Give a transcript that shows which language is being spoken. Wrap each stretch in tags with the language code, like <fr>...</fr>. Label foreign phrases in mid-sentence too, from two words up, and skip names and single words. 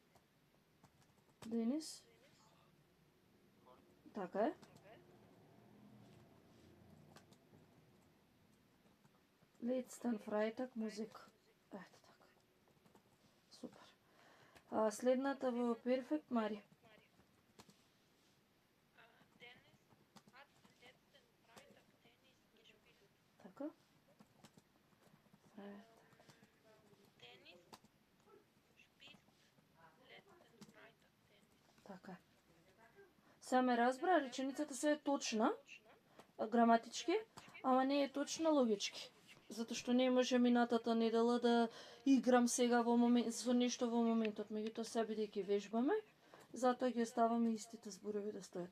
<mk>Денис? Така е.</mk> <de>Letzten Freitag музик.</de> <mk>Ето така. Супер. Следната во перфект, Мари.</mk> <de>Dennis hat letzten Freitag Tennis gespielt.</de> <mk>Така. Freitag.</mk> <de>Dennis spielt letzten Freitag Tennis.</de> <mk>Така. Сега ме разбра, реченицата се е точна, граматички, ама не е точна логички. Затоа што не може минатата недела да играм сега во момент со нешто во моментот, меѓутоа се бидејќи вежбаме, затоа ги оставаме истите зборови да стојат.</mk>